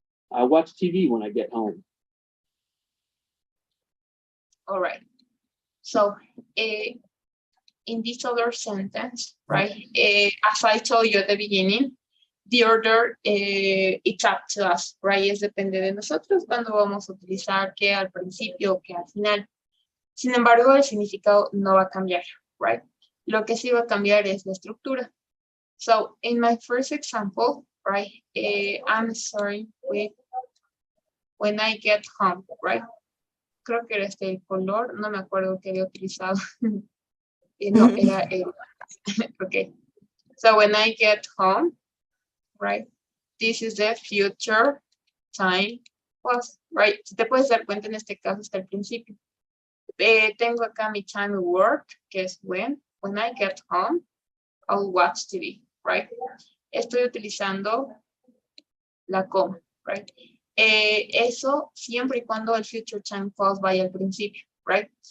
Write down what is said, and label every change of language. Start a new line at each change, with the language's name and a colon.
English: I watch TV when I get home. All right. So, in this other sentence, right, as I told you at the beginning, the order, it's up to us, right?
Spanish: Es depende de nosotros cuando vamos a utilizar que al principio o que al final. Sin embargo, el significado no va a cambiar, right? Lo que sí va a cambiar es la estructura.
English: So, in my first example, right, I'm starting with when I get home, right?
Spanish: Creo que era el color, no me acuerdo que había utilizado. No, era el, okay.
English: So when I get home, right, this is the future time clause, right?
Spanish: Si te puedes dar cuenta, en este caso hasta el principio. Tengo acá mi time word, que es
English: when I get home, I'll watch TV,
Spanish: right? Estoy utilizando la coma, right? Eso siempre y cuando el future time clause vaya al principio, right?